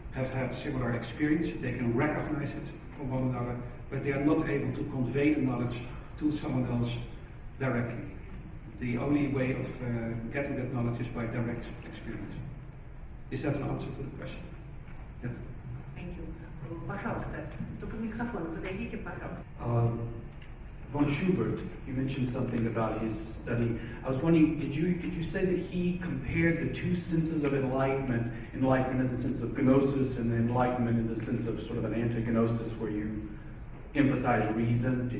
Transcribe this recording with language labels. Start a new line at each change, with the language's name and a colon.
English: have had similar experience. They can recognize it from one another, but they are not able to convey the knowledge to someone else directly. The only way of getting that knowledge is by direct experience. Is that an answer to the question? Yeah. Thank you.
Russian: Пожалуйста, только к микрофону подойдите, пожалуйста.
English: Von Schubert, you mentioned something about his study. I was wondering, did you say that he compared the two senses of enlightenment in the sense of gnosis and enlightenment in the sense of sort of an anti-gnosis where you emphasize reason?